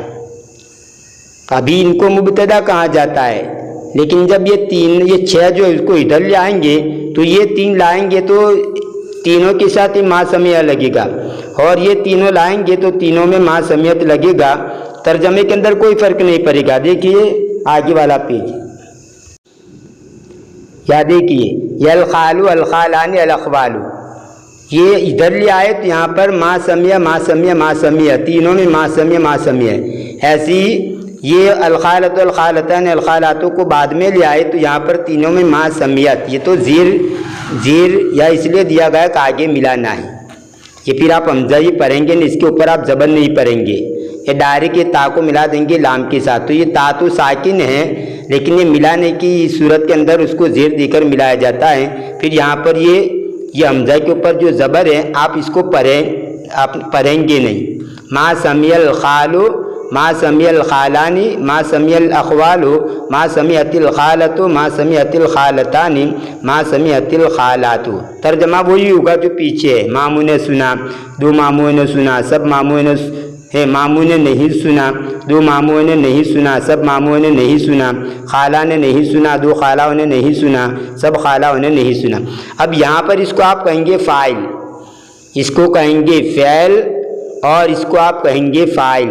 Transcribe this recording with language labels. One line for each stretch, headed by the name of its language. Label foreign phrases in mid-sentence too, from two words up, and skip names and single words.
Urdu: ابھی ان کو مبتدا کہا جاتا ہے، لیکن جب یہ 6 جو اس کو ادھر لے آئیں گے تو یہ 3 لائیں گے تو تینوں کے ساتھ ہی
Arabic: ما سمیع
Urdu: لگے گا، اور یہ تینوں لائیں گے تو تینوں میں
Arabic: ما سمیعت
Urdu: لگے گا۔ ترجمے کے اندر کوئی فرق نہیں پڑے گا۔ دیکھیے آگے والا پیج، یا دیکھیے یہ
Arabic: الخالو الخالان الاخوال،
Urdu: یہ ادھر لے آئے تو یہاں پر
Arabic: ما سمیع ما سمیع ما سمیع،
Urdu: تینوں میں
Arabic: ما سمیع ما سمیع۔
Urdu: ایسی یہ
Arabic: الخالۃ الخالتان الخالاتوں
Urdu: کو بعد میں لے آئے تو یہاں پر تینوں میں
Arabic: ما سمیعت،
Urdu: یہ تو زیر یا اس لیے دیا گیا کہ آگے ملانا ہے۔ یہ پھر آپ حمزہ ہی پڑھیں گے، اس کے اوپر آپ زبر نہیں پڑھیں گے، یہ ڈائریکٹ یہ تا کو ملا دیں گے لام کے ساتھ۔ تو یہ تا تو ساکن ہے، لیکن یہ ملانے کی صورت کے اندر اس کو زیر دے کر ملایا جاتا ہے۔ پھر یہاں پر یہ حمزہ کے اوپر جو زبر ہے آپ اس کو آپ پڑھیں گے نہیں۔
Arabic: ما سمیع الخالو ما سمیع الخالانی ما سمیع الاخوال ما سمیعت الخالۃ ما سمیعت الخالتان ما سمیعت الخالات۔
Urdu: ترجمہ وہی ہوگا جو پیچھے ہے۔ ماموں نے سنا، 2 ماموں نے سنا، سب ماموں نے ماموں نے نہیں سنا، 2 ماموں نے نہیں سنا، سب ماموں نے نہیں سنا، خالہ نے نہیں سنا، 2 خالہ نے نہیں سنا، سب خالہ نے نہیں سنا۔ اب یہاں پر اس کو آپ کہیں گے فاعل، اس کو کہیں گے فعل، اور اس کو آپ کہیں گے فاعل۔